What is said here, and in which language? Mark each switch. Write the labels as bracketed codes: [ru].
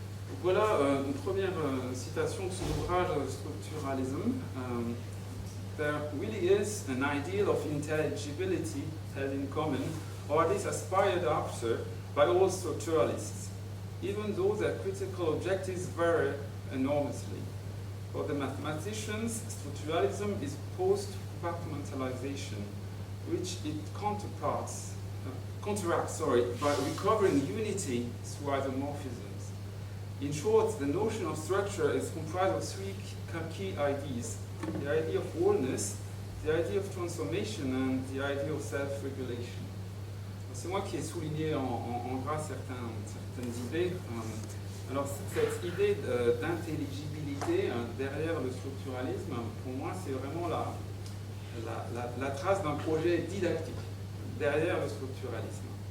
[fr] Donc voilà une première citation de son ouvrage Structuralism. [en] There really is an ideal of intelligibility held in common, or at least aspired after, by all structuralists, even though their critical objectives vary enormously. For the mathematicians, structuralism is post-compartmentalization, which it counteracts by recovering unity through isomorphisms. In short, the notion of structure is comprised of three key ideas: the idea of wholeness, the idea of transformation, and the idea of self-regulation. [fr] C'est moi qui ai souligné en gras certaines idées. Alors cette idée d'intelligibilité derrière le structuralisme, pour moi, c'est vraiment la trace d'un projet didactique derrière le structuralisme.